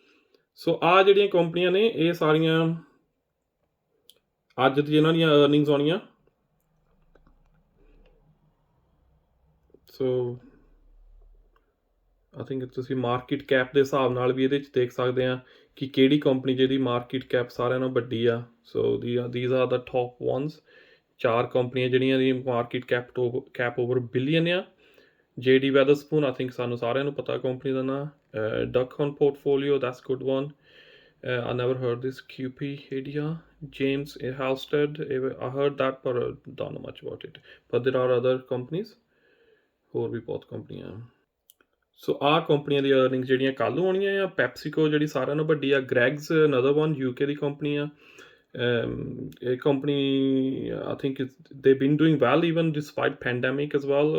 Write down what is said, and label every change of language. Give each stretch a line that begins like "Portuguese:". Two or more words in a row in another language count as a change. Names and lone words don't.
Punjabi: ਸੋ ਆ ਜਿਹੜੀਆਂ ਕੰਪਨੀਆਂ ਨੇ ਇਹ ਸਾਰੀਆਂ ਅੱਜ ਦੀ ਇਹਨਾਂ ਦੀਆਂ ਅਰਨਿੰਗਸ ਆਉਣੀਆਂ।
English: so I think
Punjabi: ਤੁਸੀਂ
English: market cap
Punjabi: ਦੇ ਹਿਸਾਬ ਨਾਲ ਵੀ ਇਹਦੇ 'ਚ ਦੇਖ ਸਕਦੇ ਆ ਕਿ ਕਿਹੜੀ ਕੰਪਨੀ ਜਿਹਦੀ
English: market cap
Punjabi: ਸਾਰਿਆਂ ਨਾਲੋਂ ਵੱਡੀ ਆ।
English: ਸੋ these are the top ones।
Punjabi: 4 ਕੰਪਨੀਆਂ ਜਿਹੜੀਆਂ ਦੀ
English: market cap over billion
Punjabi: ਆ। JD ਵੈਦਰਸਪੂਨ
English: I think
Punjabi: ਸਾਨੂੰ ਸਾਰਿਆਂ ਨੂੰ ਪਤਾ ਕੰਪਨੀ ਦਾ ਨਾਂ।
English: ਡਕਹੌਨ ਪੋਰਟਫੋਲੀਓ that's good one. I never heard this QP Media. James Halstead, I heard that, but don't know much about it. But there are other companies,
Punjabi: ਹੋਰ ਵੀ ਬਹੁਤ ਕੰਪਨੀਆਂ ਆ। ਸੋ ਆਹ ਕੰਪਨੀਆਂ ਦੀ ਅਰਨਿੰਗਸ ਜਿਹੜੀਆਂ ਕੱਲ੍ਹ ਨੂੰ ਆਉਣੀਆਂ ਆ। ਪੈਪਸੀਕੋ ਜਿਹੜੀ ਸਾਰਿਆਂ ਨਾਲੋਂ ਵੱਡੀ ਆ। ਗ੍ਰੈਗਸ
English: another one
Punjabi: UK ਦੀ ਕੰਪਨੀ ਆ। ਇਹ ਕੰਪਨੀ
English: I think they been doing well even despite pandemic as well.